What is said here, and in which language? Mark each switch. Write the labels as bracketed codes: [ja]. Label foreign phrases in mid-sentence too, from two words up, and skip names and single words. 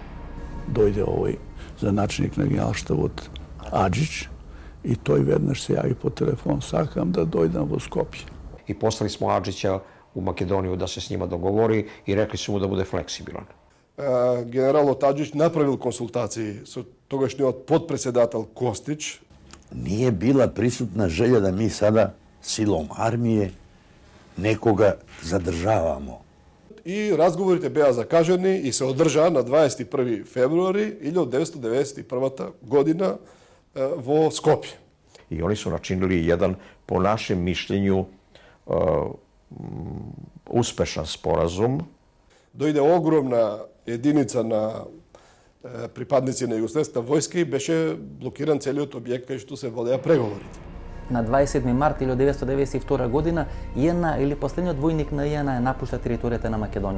[mk] Дојде овој за начелник на генералштабот Аџич и тој веднаш се јави по телефон, сакам да дојдам во Скопје. [sr] И послали смо Аџича у Македонија да се с нима договори и рекли су му да буде флексибилен. [mk] Генералот Аџич направил консултации со тогашниот подпредседател Костич. [sr] Nije bila prisutna želja da mi sada silom armije nekoga zadržavamo. [mk] И разговорите беа закажани и се одржаа на 21 февруари 1991 година во Скопје. [sr] И они su načinili jedan, po našem mišljenju, uspešan sporazum. [mk] Дојде огромна единица на припадници на југославската војска и беше блокиран целиот објект кај што се водеа преговорите. На 27 март 1992 година JNA или последниот војник на JNA напушта територијата на Македонија.